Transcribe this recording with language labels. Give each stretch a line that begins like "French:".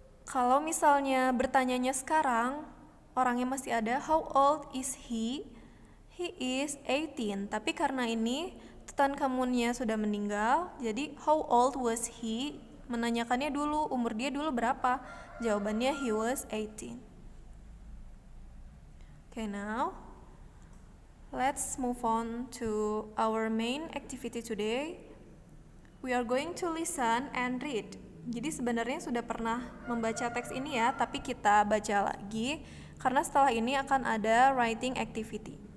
Indonesian: Kalau misalnya bertanyanya sekarang, orangnya masih ada, how old is he? He is 18. Tapi karena ini Tutankhamunnya sudah meninggal, jadi how old was he? Menanyakannya dulu, umur dia dulu berapa?
English: Jawabannya he was 18. Okay, now let's move on to our main activity today. We are going to listen and read.
Indonesian: Jadi sebenarnya sudah pernah membaca teks ini ya, tapi kita baca lagi karena setelah ini akan ada writing activity.